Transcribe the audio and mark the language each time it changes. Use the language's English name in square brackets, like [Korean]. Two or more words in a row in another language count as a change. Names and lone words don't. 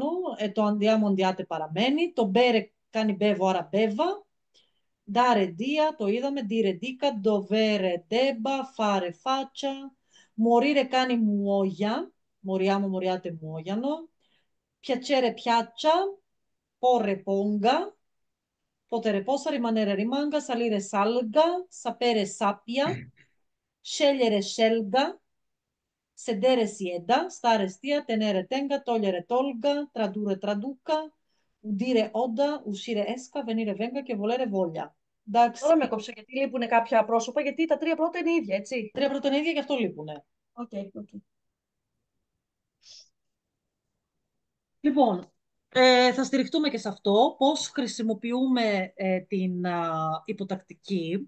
[Greek] Το [Italian] andiamo andate [Greek] παραμένει. Το μπέρε κάνει μπέβο, άρα μπέβα. [Italian] Dare dia, [Greek] το είδαμε. [Italian] Dire dica, dovere debba, fare faccia. [Greek] Μορίρε κάνει μουόγια. [Italian] Moriamo moriate muoiano. Piacere piaccia. Porre ponga. Potere possa rimanere rimanga, salire salga, sapere sappia, scegliere scelga, sedere sieda, stare stia, tenere tenga, togliere tolga, tradurre traduca, udire oda, uscire esca, venire venga και volere voglia. [Greek] Τώρα Εντάξει, με κόψε γιατί λείπουν κάποια πρόσωπα, γιατί τα 3 πρώτα είναι ίδια, έτσι. 3 πρώτα είναι ίδια και αυτό λείπουνε. Οκ, οκ. Λοιπόν, θα στηριχτούμε και σε αυτό, πώς χρησιμοποιούμε την υποτακτική.